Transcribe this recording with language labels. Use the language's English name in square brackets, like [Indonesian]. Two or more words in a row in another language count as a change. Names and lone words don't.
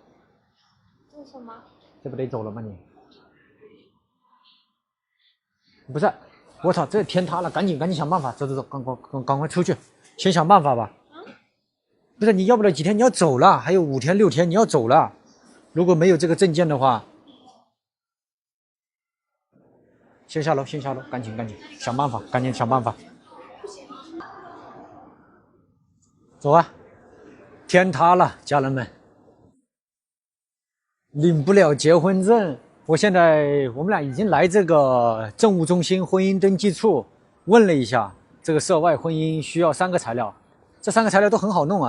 [Chinese] 這是什麼？這不得走了嗎你？不是，我操，這天塌了，趕緊想辦法，走，趕快出去，先想辦法吧。不是，你要不了幾天你要走了，還有5天6天你要走了，如果沒有這個證件的話，先下樓，趕緊想辦法，趕緊想辦法。走啊！天塌了，家人們，領不了結婚證， 我们倆已經來這個政務中心婚姻登記處問了一下，這個涉外婚姻需要3個材料，這3個材料都很好弄啊。